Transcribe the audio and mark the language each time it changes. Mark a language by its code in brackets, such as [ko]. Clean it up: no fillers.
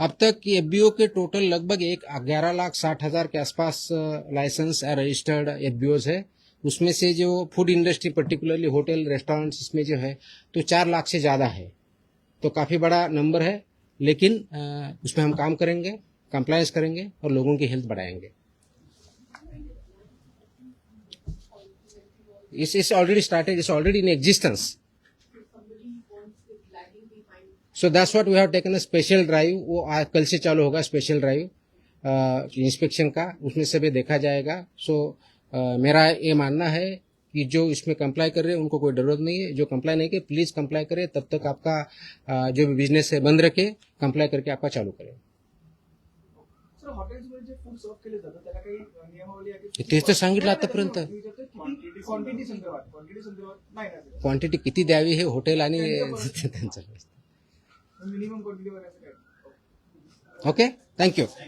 [hi] अब तक एफबीओ के टोटल लगभग 11,60,000 के आसपास लाइसेंस रजिस्टर्ड एफबीओज है। उसमें से जो food industry particularly hotel, restaurants, इसमें जो है तो 4 लाख से ज़्यादा है, तो काफ़ी बड़ा नंबर है। लेकिन उसमें हम काम करेंगे, कंप्लायंस करेंगे और लोगों की हेल्थ बढ़ाएंगे। [en] It's already started, it's already in existence. So that's what we have taken a special drive. [hi] वो कल से चालू होगा स्पेशल ड्राइव इंस्पेक्शन का, उसमें से भी देखा जाएगा। सो मेरा ये मानना है कि जो इसमें कंप्लाई कर रहे हैं उनको कोई जरूरत नहीं है। जो कंप्लाई नहीं करे प्लीज कंप्लाई करे, तब तक आपका जो भी बिजनेस है बंद रखे, कंप्लाई करके आपका चालू करें। [mr] सर हॉटेल्समध्ये जे फूड सर्व केले जातं त्याला काही नियमावली आहे की? तेच तर सांगितलं आतापर्यंत। क्वांटिटी संदर्भात नाही ना क्वांटिटी किती द्यावी हे हॉटेल आणि त्यांचं मिनिमम क्वांटिटी वगैरे असं काय? [en] Okay, thank you.